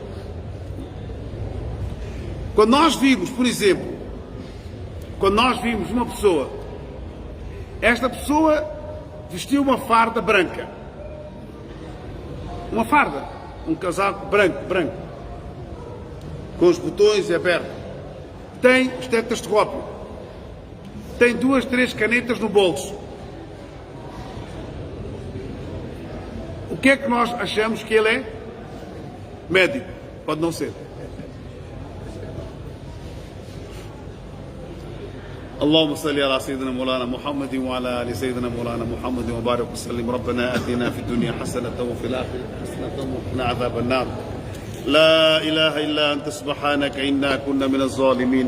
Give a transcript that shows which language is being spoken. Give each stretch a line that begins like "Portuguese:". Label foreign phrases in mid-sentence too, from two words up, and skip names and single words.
Portuguese: Quando nós vimos, por exemplo, uma pessoa, esta pessoa vestiu uma farda branca, uma farda, um casaco branco, com os botões abertos, tem estetoscópio, tem 2, 3 canetas no bolso. O que é que nós achamos que ele é? Médico. Pode não ser.
Arabic: اللهم صل على سيدنا مولانا محمد وعلى ال سيدنا مولانا محمد وبارك وسلم. ربنا اتنا في الدنيا حسنه وفي الاخره حسنه وقنا عذاب النار. لا اله الا انت سبحانك انا كنا من الظالمين.